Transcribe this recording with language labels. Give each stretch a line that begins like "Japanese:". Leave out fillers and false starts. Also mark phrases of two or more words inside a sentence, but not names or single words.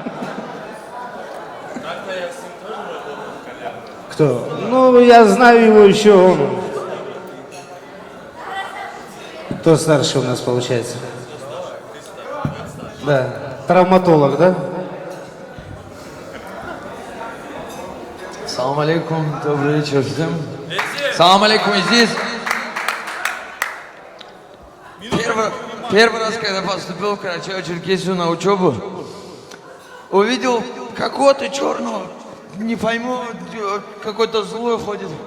Russian: Кто? Ну, я знаю его еще. Он. Кто старше у нас получается? Да. Травматолог, да?
Arabic: سلام سلام عليكم,
Russian: добрый вечер всем.
Arabic: سلام عليكم, здесь.
Russian: Первый раз, когда поступил в Карачаево-Черкесию на учебу, увидел какого-то черного, не пойму, какой-то злой ходит.